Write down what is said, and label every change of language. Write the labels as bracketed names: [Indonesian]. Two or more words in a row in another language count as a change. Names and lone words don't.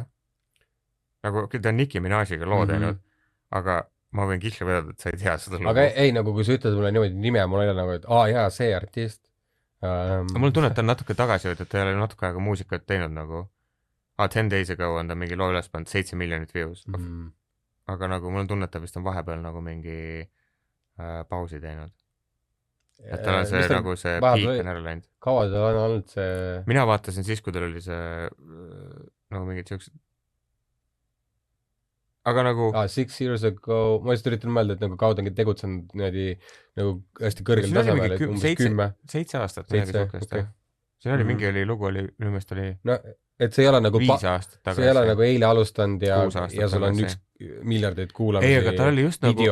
[Estonian] Nagu, ta on Nicki Minaj'iga loo teinud, aga ma võin kihla vedada, et sa ei tea seda lugu. Aga ei, nagu kui sa ütled mulle niimoodi nime, mul ei ole nagu, et jaa, see artist. Mul tunne, et ta on natuke tagasi, et ta ei ole natuke aega muusikat teinud nagu [English] 10 days ago [Estonian] on ta mingi loo üles pannud 7 miljonit views. Aga nagu mul on tunne, et ta vist on vahepeal nagu mingi pausi teinud. Et tal on see nagu see piik on ära läinud. Kaua tal on olnud see... Mina vaatasin siis, kui tal oli see nagu mingid siuksed... Aga nagu... [English] 6 years ago... [Estonian] Ma just üritan mõelda, et nagu kaua ta on tegutsenud nagu hästi kõrgel tasemel, et umbes 10. 7 aastat. Siin oli mingi lugu, minu meelest oli... No, et see ei ole nagu... 5 aastat tagasi. See ei ole nagu eile alustanud ja sul on 1 miljardit kuulamisi. Ei, aga tal oli just nagu...